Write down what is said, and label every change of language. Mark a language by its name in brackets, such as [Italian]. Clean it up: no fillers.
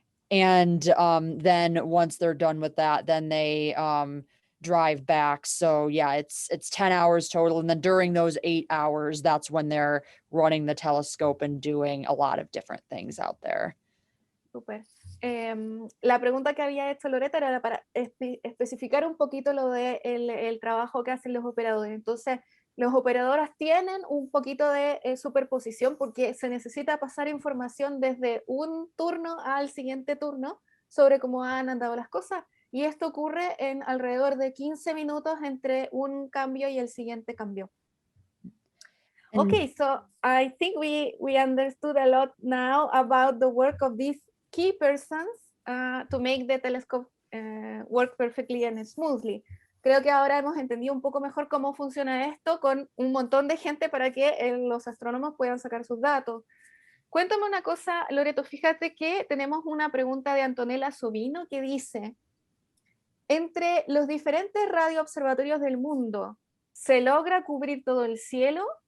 [English] And then once they're done with that, then they drive back. So yeah, it's 10 hours total. And then during those 8 hours, that's when they're running the telescope and doing a lot of different things out there. [Spanish] Súper. La pregunta que había hecho Loreta era para especificar un poquito lo de el trabajo que hacen los operadores. Entonces, los operadores tienen un poquito de superposición porque se necesita pasar información desde un turno al siguiente turno sobre cómo han andado las cosas. Y esto ocurre en alrededor de 15 minutos entre un cambio y el siguiente cambio. [English] Okay, so I think we understood a lot now about the work of these key persons to make the telescope work perfectly and smoothly. [Spanish] Creo que ahora hemos entendido un poco mejor cómo funciona esto con un montón de gente para que los astrónomos puedan sacar sus datos. Cuéntame una cosa, Loreto, fíjate que tenemos una pregunta de Antonella Sobino que dice, entre los diferentes radioobservatorios del mundo, ¿se logra cubrir todo el cielo?